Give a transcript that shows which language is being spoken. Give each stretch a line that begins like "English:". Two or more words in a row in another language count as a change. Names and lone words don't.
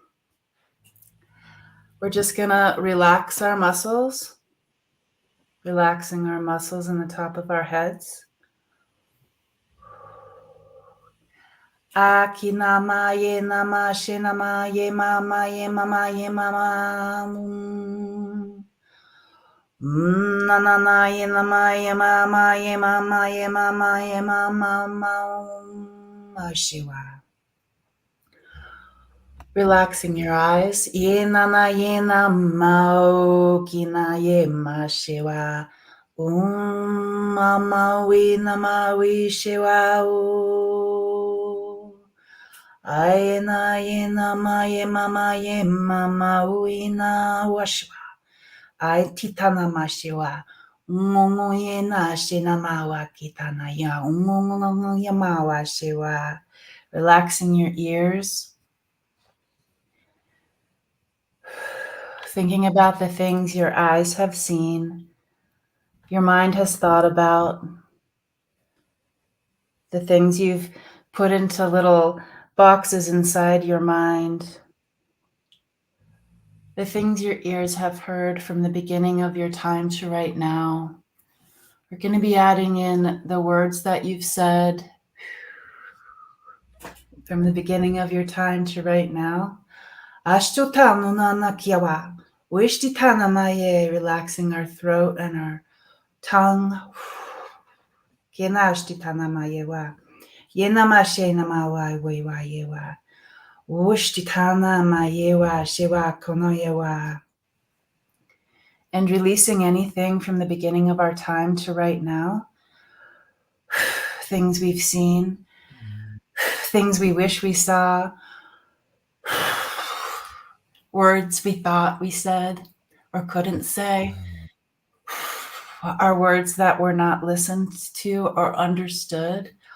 English: we're just gonna relax our muscles, relaxing our muscles in the top of our heads. Akinama ye nama shinama ye mama ye mama ye mama. Na na na ye nama ye mama ye mama ye mama ye mama Shiva. Relaxing your eyes. Ye nana ye nama kina ye ma Shiva. Mama we nama we Shiva. Ayena ye nama ye mama ye mama uina washiwa. Ay titana mashiwa. Ngongo ye na shinama wa kitana ya. Ngongo yama washiwa. Relaxing your ears. Thinking about the things your eyes have seen, your mind has thought about, the things you've put into little boxes inside your mind, the things your ears have heard from the beginning of your time to right now. We're going to be adding in the words that you've said from the beginning of your time to right now. Ashtotano nana kiawa. Wishtitana maye, relaxing our throat and our tongue. Kienashtitana mayewa. Yenamashe namawa wewa yewa. Wishtitana mayewa shewa konoyewa. And releasing anything from the beginning of our time to right now. Things we've seen, things we wish we saw, words we thought we said or couldn't say, our words that were not listened to or understood.